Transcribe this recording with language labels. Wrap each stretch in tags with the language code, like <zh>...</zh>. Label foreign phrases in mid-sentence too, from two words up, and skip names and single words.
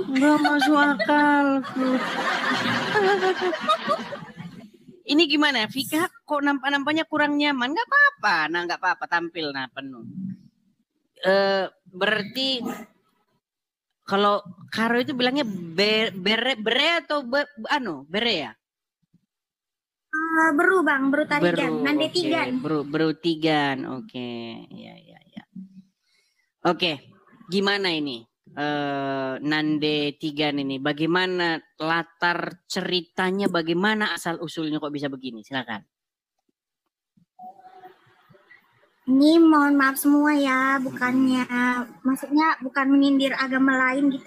<id>Nggak masuk akal. Ini gimana, Vika? Kok nampaknya kurang nyaman? Nggak apa-apa. Nah, nggak apa-apa. Tampil, nah penuh. Berarti kalau Karo itu bilangnya bere atau bere ya? Beru, Bang. Beru tarigan. Nande tigan. Beru tigan. Oke. Ya. Oke, gimana ini Nande Tigan ini? Bagaimana latar ceritanya? Bagaimana asal usulnya kok bisa begini? Silakan. Ini mohon maaf semua ya, bukannya maksudnya bukan menyindir agama lain gitu.</id>